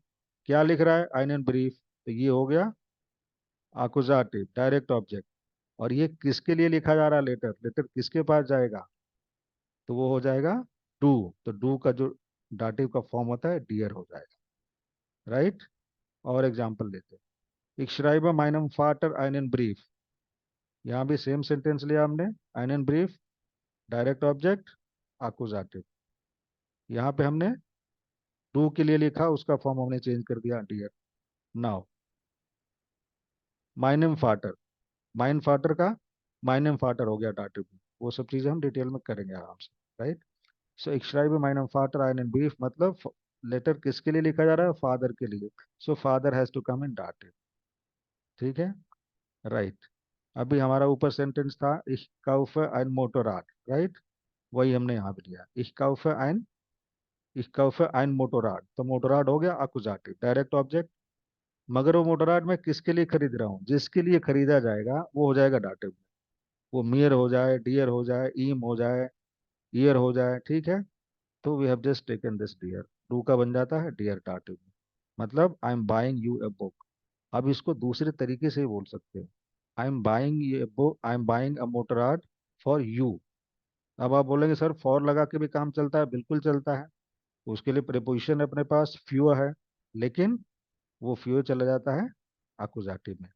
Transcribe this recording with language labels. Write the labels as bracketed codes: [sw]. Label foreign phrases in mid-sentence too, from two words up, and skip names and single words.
[hi] क्या लिख रहा है, [de] einen Brief, [hi] तो ये हो गया आकुजाटिव [en] direct object. [hi] और ये किसके लिए लिखा जा रहा है, लेटर, लेटर किसके पास जाएगा, तो वो हो जाएगा डू। तो डू का जो डाटिव का फॉर्म होता है डियर हो जाएगा, राइट। और एग्जांपल लेते हैं, [de] ich schreibe meinem Vater einen Brief, [hi] यहाँ भी सेम सेंटेंस लिया हमने, [de] einen Brief [en] direct object [hi] आकुजाटिव, यहाँ पे हमने डू के लिए लिखा, उसका फॉर्म हमने चेंज कर दिया डियर। [de] नाउ meinem Vater, mein Vater [hi] का [de] meinem Vater [hi] हो गया डाटिव, वो सब चीजें हम डिटेल में करेंगे आराम से, राइट। [de] सो ich schreibe meinem Vater einen Brief, [hi] मतलब लेटर किसके लिए लिखा जा रहा है, फादर के लिए, [en] so father has to come in dative. [hi] ठीक है, राइट। अभी हमारा ऊपर सेंटेंस था [de] ich kaufe ein Motorrad, [hi] राइट। वही हमने यहाँ पे लिया, [de] ich kaufe ein Motorrad, [hi] तो मोटोराड हो गया अकुजाटिव [en] direct object. [hi] मगर वो मोटोराड मैं किसके लिए खरीद रहा हूँ, जिसके लिए खरीदा जाएगा वो हो जाएगा डाटिव। वो मियर हो जाए, डियर हो जाए, ईम हो जाए, ईयर हो जाए, ठीक है। [en] तो we have just taken this डियर, टू [hi] का बन जाता है [en] डियर डाटिव, मतलब I am buying you a book. [hi] अब इसको दूसरे तरीके से ही बोल सकते हैं, [en] I am buying a book, I am buying a Motorrad for you. [hi] अब आप बोलेंगे सर फॉर लगा के भी काम चलता है, बिल्कुल चलता है, उसके लिए प्रीपोजिशन अपने पास फ्यू है, लेकिन वो फ्यू चला जाता है अकुजाटिव में।